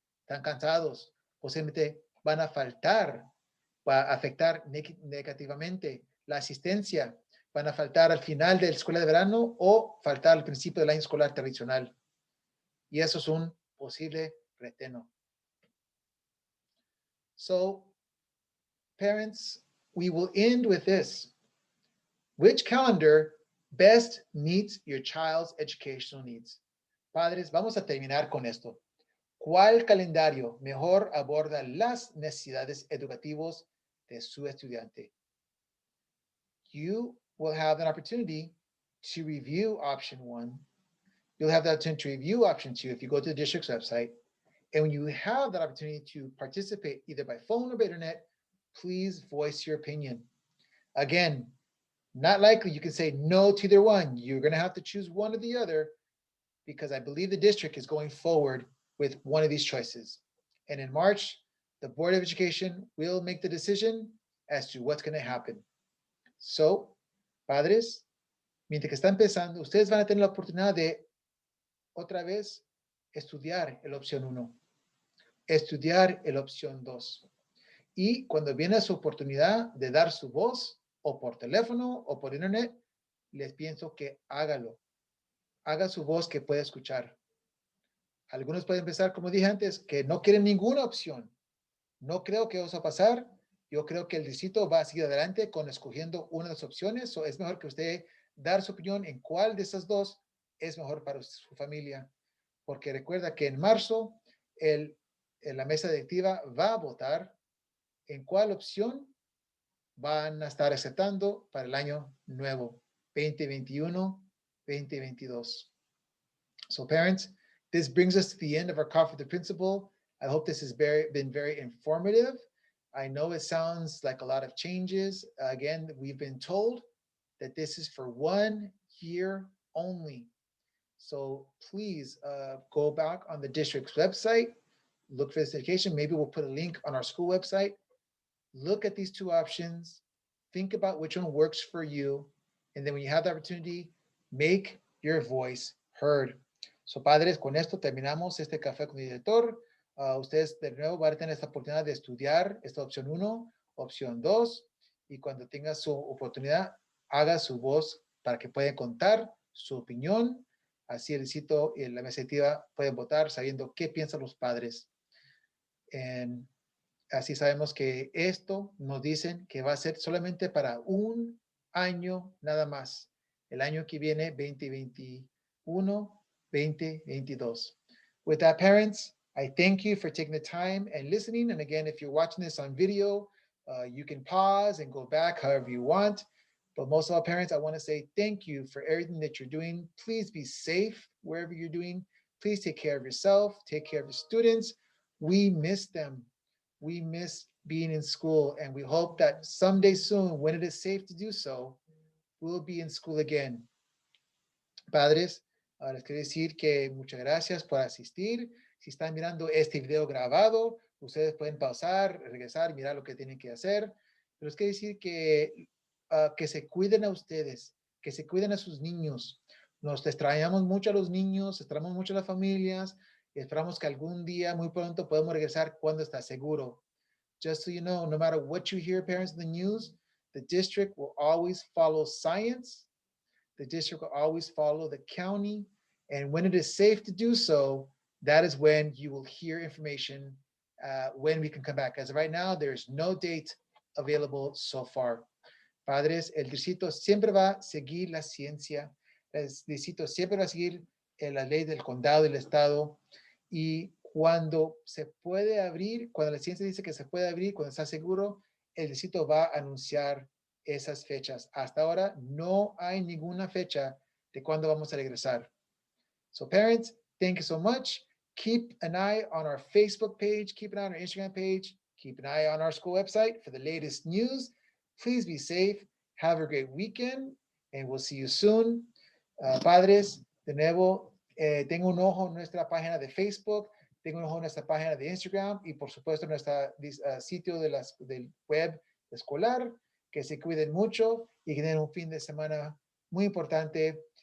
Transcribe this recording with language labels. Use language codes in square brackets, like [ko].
[es] Están cansados, posiblemente van a faltar, va a afectar negativamente la asistencia, van a faltar al final de la escuela de verano o faltar al principio del año escolar tradicional. Y eso es un posible reteno. [en] So, parents, we will end with this. Which calendar best meets your child's educational needs? [es] Padres, vamos a terminar con esto. ¿Cuál calendario mejor aborda las necesidades educativas de su estudiante? [en] You will have an opportunity to review option 1. You'll have the opportunity to review option 2 if you go to the district's website. And when you have that opportunity to participate either by phone or by internet, please voice your opinion. Again, not likely you can say no to either one. You're going to have to choose one or the other because I believe the district is going forward with one of these choices. And in March, the Board of Education will make the decision as to what's going to happen. So, [es] padres, mientras que está empezando, ustedes van a tener la oportunidad de otra vez estudiar la opción 1, estudiar la opción 2. Y cuando viene su oportunidad de dar su voz, o por teléfono o por internet, les pienso que hágalo. Haga su voz que pueda escuchar. Algunos pueden pensar, como dije antes, que no quieren ninguna opción. No creo que eso va a pasar. Yo creo que el distrito va a seguir adelante con escogiendo una de las opciones. O es mejor que usted dar su opinión en cuál de esas dos es mejor para su familia. Porque recuerda que en marzo la mesa directiva va a votar en cuál opción van a estar aceptando para el año nuevo, 2021-2022. [en] So parents, this brings us to the end of our Coffee with the Principal. I hope this has been very informative. I know it sounds like a lot of changes. Again, we've been told that this is for 1 year only. So please go back on the district's website, look for this education. Maybe we'll put a link on our school website. Look at these two options, think about which one works for you, and then when you have the opportunity, make your voice heard. So, [es] padres, con esto terminamos este café con el director. Ustedes de nuevo van a tener esta oportunidad de estudiar esta opción 1, opción 2, y cuando tenga su oportunidad, haga su voz para que puedan contar su opinión. Así el distrito y la mesa directiva pueden votar sabiendo qué piensan los padres. Así sabemos que esto nos dicen que va a ser solamente para 1 año nada más. El año que viene, 2021-2022. [en] With that, parents, I thank you for taking the time and listening. And again, if you're watching this on video, you can pause and go back however you want. But most of all, parents, I want to say thank you for everything that you're doing. Please be safe wherever you're doing. Please take care of yourself. Take care of the students. We miss them. We miss being in school, and we hope that someday soon, when it is safe to do so, we'll be in school again. [es] Padres, les quiero decir que muchas gracias por asistir. Si están mirando este video grabado, ustedes pueden pausar, regresar, mirar lo que tienen que hacer. Pero les quiero decir que se cuiden a ustedes, que se cuiden a sus niños. Nos extrañamos mucho a los niños, extrañamos mucho a las familias, y esperamos que algún día, muy pronto, podamos regresar cuando está seguro. [en] Just so you know, no matter what you hear, parents, in the news, the district will always follow science. The district will always follow the county. And when it is safe to do so, that is when you will hear information when we can come back. As of right now, there's no date available so far. [es] Padres, el distrito siempre va a seguir la ciencia, el distrito siempre va a seguir la ley del condado y del estado, y cuando se puede abrir, cuando la ciencia dice que se puede abrir, cuando está seguro, el distrito va a anunciar esas fechas. Hasta ahora no hay ninguna fecha de cuándo vamos a regresar. [en] So parents, thank you so much. Keep an eye on our Facebook page, keep an eye on our Instagram page, keep an eye on our school website for the latest news. Please be safe. Have a great weekend, and we'll see you soon. [es] Padres, de nuevo, tengo un ojo en nuestra página de Facebook, tengo un ojo en nuestra página de Instagram y por supuesto en nuestro sitio del web escolar. Que se cuiden mucho y que tengan un fin de semana muy importante.